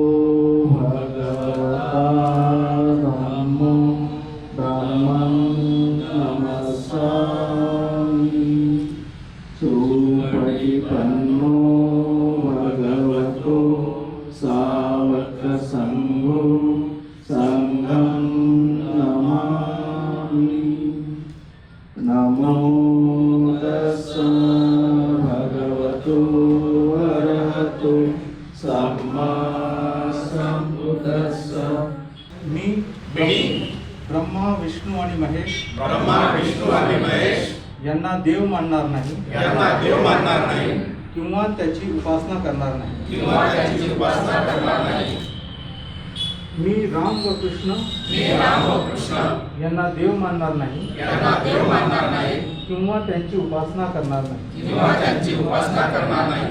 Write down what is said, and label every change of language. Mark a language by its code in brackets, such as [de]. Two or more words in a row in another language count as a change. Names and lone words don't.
[pi] भगवता धम्मो धम्मं नमस्सामि सुपरिपन्नो भगवतो सावकसङ्घो संघं नमामि। नमो तस्स भगवतो अरहतो सम्मा सम्बुद्धस्स। [mr] मी ब्रह्मा विष्णू आणि महेश यांना देव मानणार नाही किंवा त्याची उपासना करणार नाही। मी राम व कृष्ण यांना देव मानणार नाही किंवा त्यांची उपासना करणार नाही।